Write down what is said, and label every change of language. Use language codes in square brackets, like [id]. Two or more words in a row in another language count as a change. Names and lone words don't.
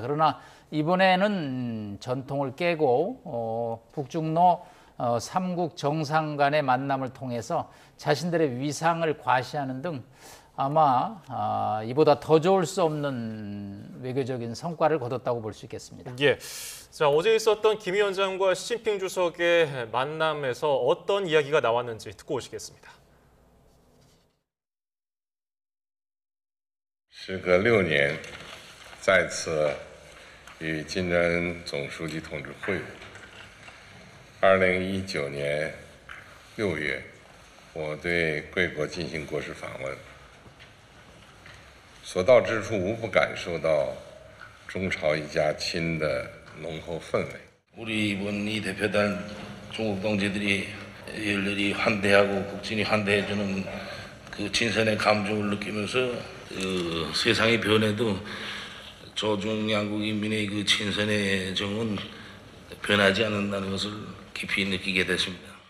[ko] 그러나 이번에는 전통을 깨고 북중러 3국 정상 간의 만남을 통해서 자신들의 위상을 과시하는 등 아마 이보다 더 좋을 수 없는 외교적인 성과를 거뒀다고 볼 수 있겠습니다. 예. 자, 어제 있었던 김 위원장과 시진핑 주석의 만남에서 어떤 이야기가 나왔는지 듣고 오시겠습니다. [zh] 时隔6年，再次与金正恩总书记同志会晤。2019年6月，我对贵国进行国事访问，所到之处无不感受到中朝一家亲的浓厚氛围。 [ko] 우리 이번 이 대표단 중국 동지들이 열렬히 환대하고 국진이 환대해주는 그 진선의 감정을 느끼면서 세상이 변해도 조중 양국 인민의 그 친선의 정은 변하지 않는다는 것을 깊이 느끼게 됐습니다.